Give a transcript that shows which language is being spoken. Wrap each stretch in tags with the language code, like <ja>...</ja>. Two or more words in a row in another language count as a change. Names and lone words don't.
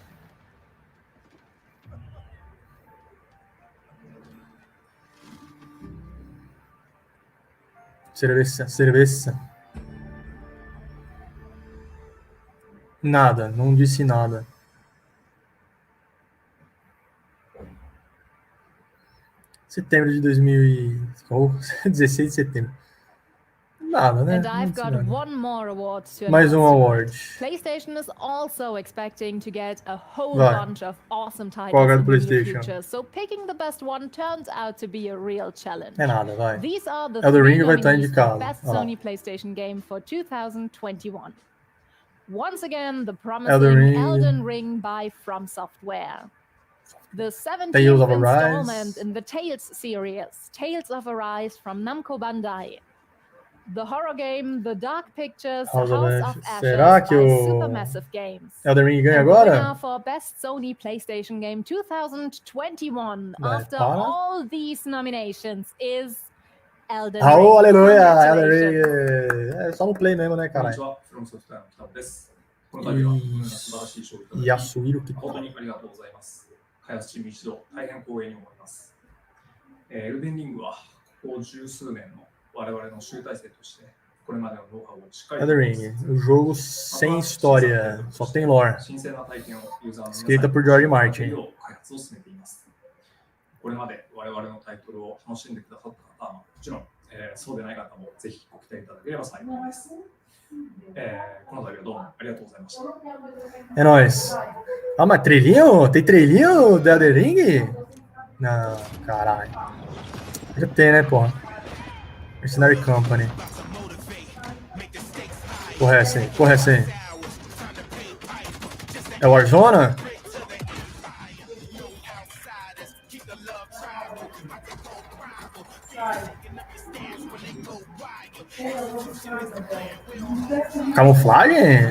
<pt>Cerveja. Nada, não disse nada. Setembro de 16 de setembro. Nada, né?</pt> <en>And I've got one more award to</en> <pt>Mais</pt> <en>announce award. tonight. PlayStation is also expecting to get a whole</en> <pt>Vai.</pt> <en>bunch of awesome titles</en> <pt>Qual é</pt> <en>in</en> <pt>do</pt> <en>the near</en> <pt>PlayStation?</pt> <en>future, so picking the best one turns out to be a real challenge.</en> <pt>É nada, vai.</pt> <en>These are the</en> <pt>Elden</pt> <en>three</en> <pt>Ring vai estar</pt> <en>nominees for</en> <pt>indicado.</pt> <en>Best</en> <pt>Ó lá.</pt> <en>Sony PlayStation Game for 2021. Once again, the</en> <pt>Elden</pt> <en>promising</en> <pt>Ring.</pt> <en>Elden Ring by From Software. The Tales 17th of installment Arise. in the Tales series, Tales of Arise from Namco Bandai. The horror game The Dark Pictures House of House of Ashes. Ashes</en> <pt>Será que</pt> <en>by</en> <pt>o</pt> <en>Supermassive Games.</en> <pt>Elden Ring ganha</pt> <en>And the</en> <pt>agora?</pt> <en>winner for Best Sony PlayStation Game 2021</en> <pt>Vai,</pt> <en>after</en> <pt>para.</pt> <en>all these nominations is Elden Ring.</en> <pt>Aô, aleluia! Elden</pt> <en>Congratulations.</en> <pt>Ring. É só no play mesmo, né, caralho? E Yasuhiro Kitano.</pt> <ja>本当にありがとうございます。開発チーム一同大変光栄に思います。エルデンリングはここ十数年の我々の集大成としてこれまでのノウハウをしっかり</ja> <pt>Elden Ring, o jogo sem história, só tem lore.</pt> <ja>新鮮な体験をユーザーの皆さん</ja> <pt>Escrita por George Martin.</pt> <ja>に開発を進めています。これまで我々のタイトルを楽しんでくださった方はもちろん、そうでない方もぜひご期待いただければ幸いです。この度はどうもありがとうございました。</ja> <pt>É nóis. Ah, mas trilhinho? Tem trilhinho do Elden Ring? Não, caralho. Já tem, né, porra? Mercenary Company. Porra, essa aí. Porra, essa aí. É Warzone? Camuflagem?</pt>